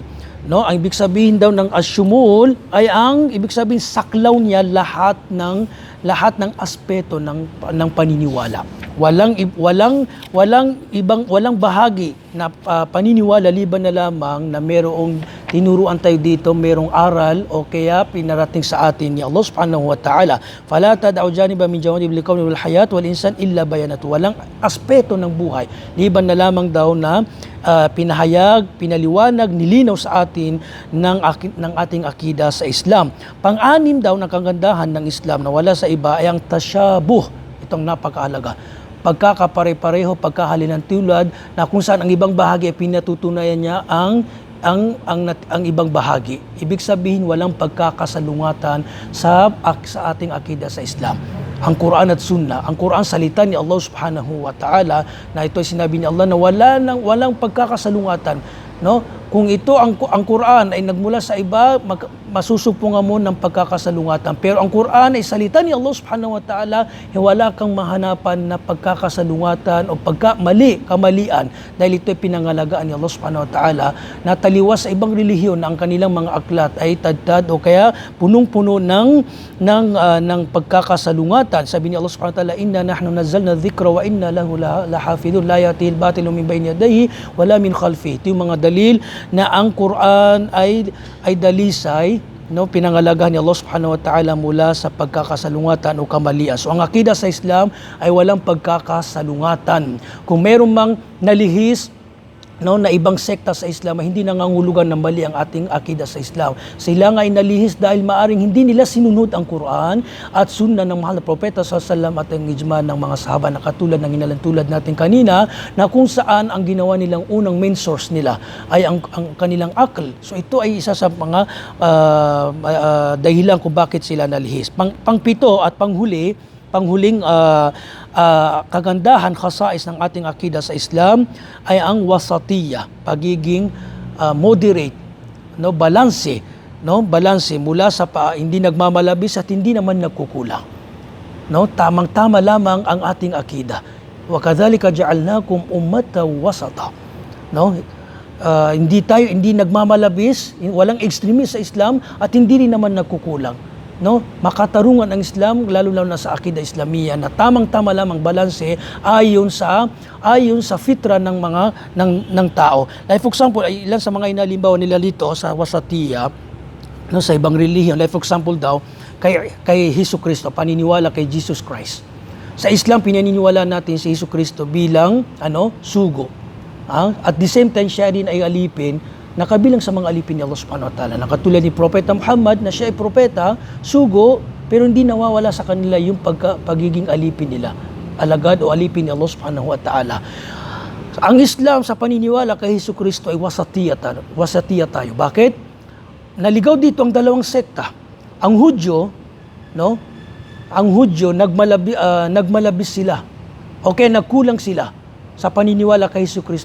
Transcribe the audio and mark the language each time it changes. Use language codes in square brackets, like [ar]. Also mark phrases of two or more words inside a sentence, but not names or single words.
[tl] No, ang ibig sabihin daw ng ash-shumul ay ibig sabihin saklaw niya lahat ng aspeto ng paniniwala. Walang bahagi na paniniwala liban na lamang na merong tinuruan tayo dito, merong aral o kaya pinarating sa atin ni Allah [ar] سبحانه وتعالى. فلا تدع جانبا من جوانب الكون والحياة والإنسان إلا بينته. [tl] Walang aspeto ng buhay liban na lamang daw na pinahayag, pinaliwanag, nilinaw sa atin ng ating akida sa Islam. Pang-anim daw ng kagandahan ng Islam na wala sa iba ay ang tasyabuh. Itong napakahalaga. Pagkakapare-pareho, pagkahalinang tulad na kung saan ang ibang bahagi ay pinatutunayan niya ang ibang bahagi. Ibig sabihin walang pagkakasalungatan sa ating akida sa Islam. Ang Quran at Sunnah, ang Quran salita ni Allah [ar] سبحانه وتعالى [tl] na ito ay sinabi ni Allah na walang pagkakasalungatan, no? Kung ito ang Quran ay nagmula sa iba, masusupungan mo ng pagkakasalungatan. Pero ang Quran ay salita ni Allah [ar] سبحانه وتعالى, [tl] wala kang mahanapan na pagkakasalungatan o kamalian. Dahil ito ay pinangalagaan ni Allah [ar] سبحانه وتعالى [tl] na taliwas sa ibang relihiyon na ang kanilang mga aklat ay tadtad o kaya punong-puno ng pagkakasalungatan. Sabi ni [ar] Allah سبحانه وتعالى، إنا نحن نزلنا الذكر وإنا له لحافظون لا يأتيه الباطل من بين يديه ولا من خلفه. [tl] Ito yung mga dalil na ang Quran ay dalisay no, pinangalagahan ni Allah [ar] سبحانه وتعالى [tl] mula sa pagkakasalungatan o kamalian. So ang akida sa Islam ay walang pagkakasalungatan. Kung meron mang nalihis, no, na ibang sekta sa Islam ay hindi nangangulugan ng mali ang ating akida sa Islam. Sila nga ay nalihis dahil maaring hindi nila sinunod ang Quran at sunna ng mahal na propeta [ar] صلى الله عليه وسلم [tl] at ang ijma ng mga sahaba na katulad ng inalantulad natin kanina, na kung saan ang ginawa nilang unang [en] main source [tl] nila ay ang kanilang akal. So ito ay isa sa mga dahilan kung bakit sila nalihis. Pangpito at panghuling kagandahan, khasais ng ating akida sa Islam ay ang wasatiyya, pagiging moderate, no, balanse mula sa hindi nagmamalabis at hindi naman nagkukulang. No, tamang-tama lamang ang ating akida. [ar] وكذلك جعلناكم أمة وسطا. [tl] No, hindi nagmamalabis, walang extremist sa Islam at hindi rin naman nagkukulang. No, makatarungan ang Islam lalo na sa [ar] عقيدة إسلامية [tl] na tamang-tama lamang balanse ayon sa fitra ng tao. [en] Like for example, [tl] ilan sa mga inalimbawa nila dito sa wasatiyya, no, sa ibang relihiyon. [en] Like for example [tl] daw kay Jesucristo, paniniwala kay Jesus Christ. Sa Islam pinaniniwala natin si Jesucristo bilang sugo. [en] At the same time [tl] siya din ay alipin na kabilang sa mga alipin ni Allah [ar] سبحانه وتعالى. [tl] Nakatulad ni Propeta Muhammad na siya ay propeta, sugo, pero hindi nawawala sa kanila yung pagiging alipin nila. Alagad o alipin ni Allah [ar] سبحانه وتعالى. [tl] Ang Islam sa paniniwala kay Jesucristo ay wasatiyya tayo. Bakit? Naligaw dito ang dalawang sekta. Ang Hudyo, nagmalabis sila. Okay, nagkulang sila sa paniniwala kay Jesucristo.